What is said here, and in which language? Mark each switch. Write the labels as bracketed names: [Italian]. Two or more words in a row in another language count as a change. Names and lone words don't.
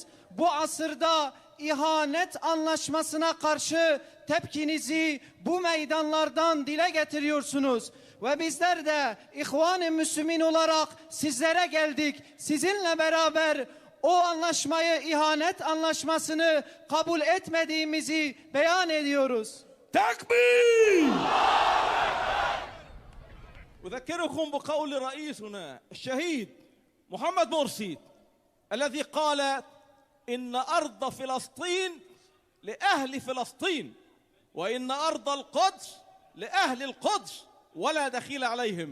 [Turkish] Bu asırda ihanet anlaşmasına karşı tepkinizi bu meydanlardan dile getiriyorsunuz. Ve bizler de İhvan-ı Müslümin olarak sizlere geldik. Sizinle beraber o anlaşmayı, ihanet anlaşmasını kabul etmediğimizi beyan ediyoruz. Takbir! [Arabic] أذكركم بقول رئيسنا الشهيد محمد مرسي الذي قال إن أرض فلسطين لأهل فلسطين وإن أرض القدس لأهل القدس ولا دخيل عليهم.